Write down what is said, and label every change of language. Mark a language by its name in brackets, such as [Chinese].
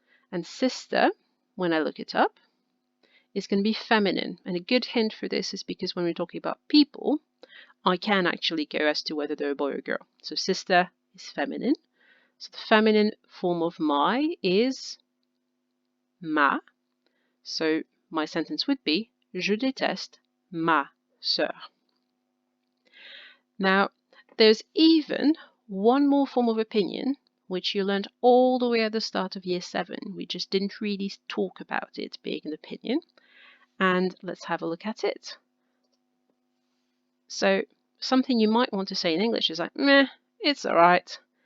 [English] And sister, when I look it up, is going to be feminine. And a good hint for this is because when we're talking about people, I can actually go as to whether they're a boy or girl. So sister is feminine. So the feminine form of my is ma. So my sentence would be [French] je déteste ma sœur. [English] Now, there's even one more form of opinion, which you learned all the way at the start of year 7. We just didn't really talk about it being an opinion. And let's have a look at it. So something you might want to say in English is like, meh, it's all right.